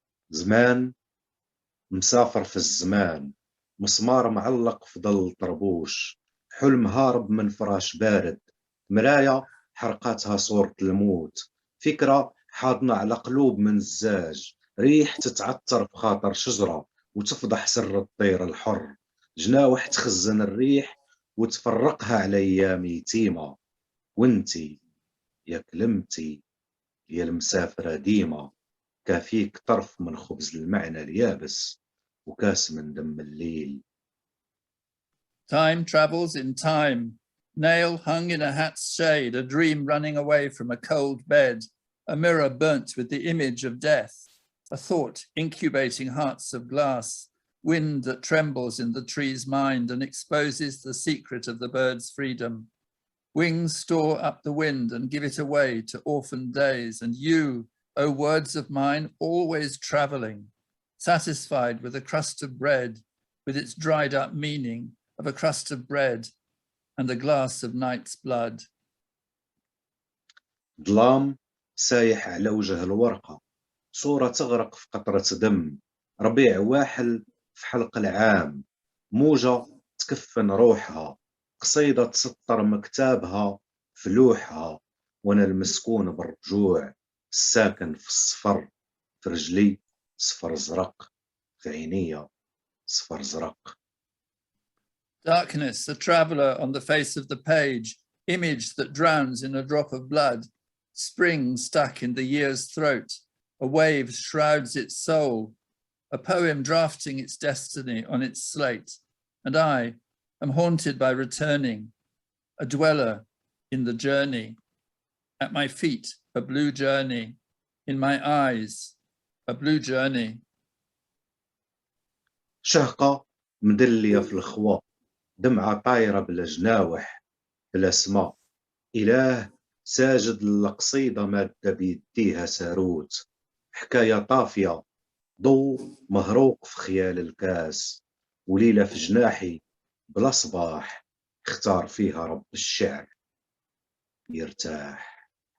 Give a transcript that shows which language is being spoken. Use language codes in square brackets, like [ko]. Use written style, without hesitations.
[ar] زمان مسافر في الزمان، مسمار معلق في ظل طربوش، حلم هارب من فراش بارد، مراية حرقاتها صورة الموت، فكرة حاضنة على قلوب من الزاج، ريح تتعطر بخاطر شجرة وتفضح سر الطير الحر، جناوح تخزن الريح وتفرقها على أيام يتيمة، وانتي يا كلمتي يا المسافرة ديما، كافيك طرف من خبز المعنى اليابس وكاس من دم الليل. [en] Time travels in time, nail hung in a hat's shade, a dream running away from a cold bed, a mirror burnt with the image of death, a thought incubating hearts of glass, wind that trembles in the tree's mind and exposes the secret of the bird's freedom. Wings store up the wind and give it away to orphaned days, and you, O words of mine, always traveling, satisfied with a crust of bread, with its dried up meaning of a crust of bread and a glass of night's blood. [ar] ظلام سايح على وجه الورقة، صورة تغرق في قطرة دم، ربيع واحل في حلق العام، موجة تكفن روحها، قصيدة تسطر مكتابها في لوحها، وانا المسكون بالرجوع، الساكن في الصفر، في رجلي صفر زرق، في عينيا صفر زرق. [en] Darkness, a traveler on the face of the page, image that drowns in a drop of blood, spring stuck in the year's throat, a wave shrouds its soul, a poem drafting its destiny on its slate, and I am haunted by returning, a dweller in the journey, at my feet a blue journey, in my eyes a blue journey. [ar] شهقة مدلية في الخوا، دمعة طايرة بلا جناوح، بلا سما، إله ساجد للقصيدة مادة بيديها ساروت، حكاية طافية، ضوء مهروق في خيال الكاس، وليلة في جناحي بلا صباح، اختار فيها رب الشعر يرتاح.